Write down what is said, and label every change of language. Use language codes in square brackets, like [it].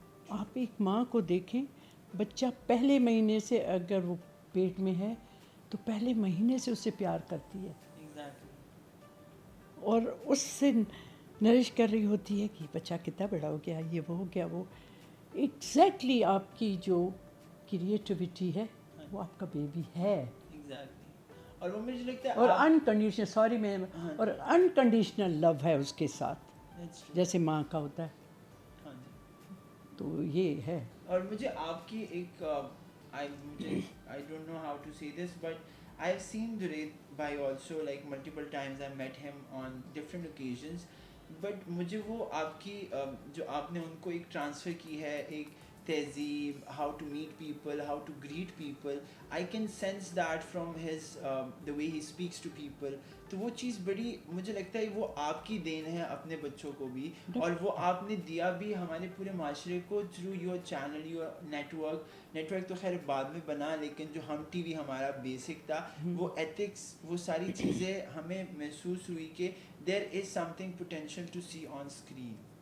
[ur] آپ ایک ماں کو دیکھیں، بچہ پہلے مہینے سے اگر وہ پیٹ میں ہے تو پہلے مہینے سے اسے پیار کرتی ہے، اور اس سے نرش کر رہی ہوتی ہے کہ بچہ کتنا بڑا ہو گیا، یہ وہ ہو گیا وہ. ایگزیکٹلی آپ کی جو کریٹیوٹی ہے وہ آپ کا بیبی ہے. اور انکنڈیشنل، سوری میں، اور انکنڈیشنل لو ہے اس کے ساتھ. جیسے ماں کا ہوتا ہے. ہاں جی. تو یہ ہے. اور مجھے آپ کی ایک [en] I don't know how to say this, but I've seen Junaid bhai also, like multiple times I met him on different occasions, but [ur] مجھے وہ آپ کی جو آپ نے ان کو ایک ٹرانسفر کی ہے ایک تہذیب, [en] how to meet people, how to greet people, I can sense that from his the way he speaks to people. [ur] تو وہ چیز بڑی مجھے لگتا ہے وہ آپ کی دین ہے اپنے بچوں کو بھی, اور وہ آپ نے دیا بھی ہمارے پورے معاشرے کو [en] through your channel, your network [ur] تو خیر بعد میں بنا, لیکن جو ہم ٹی وی ہمارا بیسک تھا, وہ ایتھکس, وہ ساری چیزیں ہمیں محسوس ہوئی کہ [en] There is something potential to see on screen.